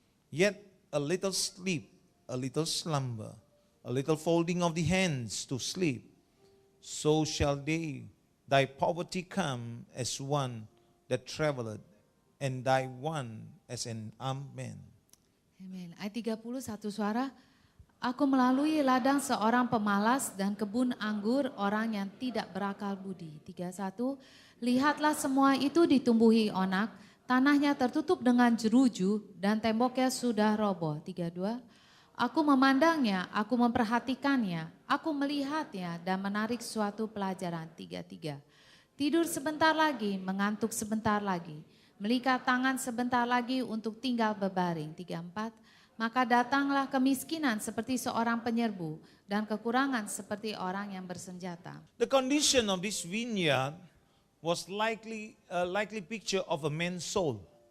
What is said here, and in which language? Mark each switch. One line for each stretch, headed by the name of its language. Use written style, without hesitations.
English: Yet a little sleep, a little slumber, a little folding of the hands to sleep, so shall thy poverty come as one that traveleth, and thy one as an armed man.
Indonesian: Amin. Ayat 30 satu suara. Aku melalui ladang seorang pemalas dan kebun anggur orang yang tidak berakal budi. 31. Lihatlah semua itu ditumbuhi onak, tanahnya tertutup dengan jeruju dan temboknya sudah roboh. 32. Aku memandangnya, aku memperhatikannya, aku melihatnya dan menarik suatu pelajaran. 33. Tidur sebentar lagi, mengantuk sebentar lagi, melikat tangan sebentar lagi untuk tinggal berbaring. 34. Maka datanglah kemiskinan seperti seorang penyerbu dan kekurangan seperti orang yang bersenjata.
English: The condition of this vineyard was likely a likely picture of a man's soul.